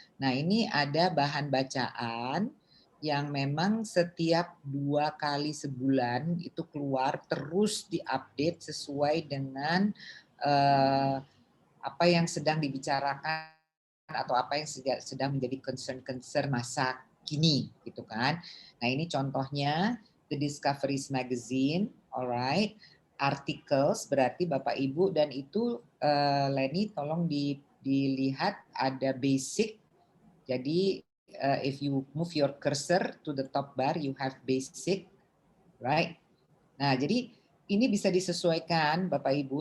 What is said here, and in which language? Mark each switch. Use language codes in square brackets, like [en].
[id] Nah ini ada bahan bacaan yang memang setiap 2 kali sebulan itu keluar terus diupdate sesuai dengan apa yang sedang dibicarakan atau apa yang sedang menjadi concern masa kini gitu kan. Nah ini contohnya The Discoveries Magazine, alright. Articles berarti Bapak Ibu dan itu Leni tolong dilihat ada basic. [en] Jadi if you move your cursor to the top bar you have basic, right? [id] Nah jadi ini bisa disesuaikan Bapak Ibu.